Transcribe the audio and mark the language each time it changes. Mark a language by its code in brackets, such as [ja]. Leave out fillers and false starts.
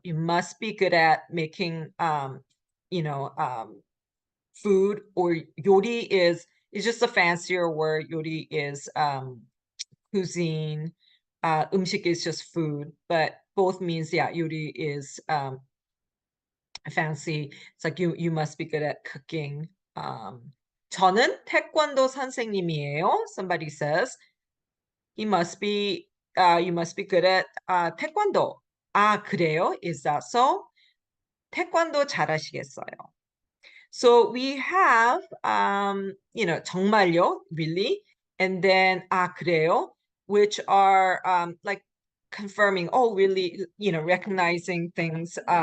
[en] You must be good at making you know food, or 요리 is just a fancier word. 요리 is cuisine. 음식 is just food, but both means, yeah, 요리 is fancy. It's like you must be good at cooking. [ko] 저는 태권도 선생님이에요. [en] Somebody says you must be good at 태권도. [ko] 아, 그래요? [en] Is that so? [ko] 태권도 잘하시겠어요. [en] So we have 정말요, really, and then [ko] 아, 그래요, [en] which are like confirming, oh, really, recognizing things.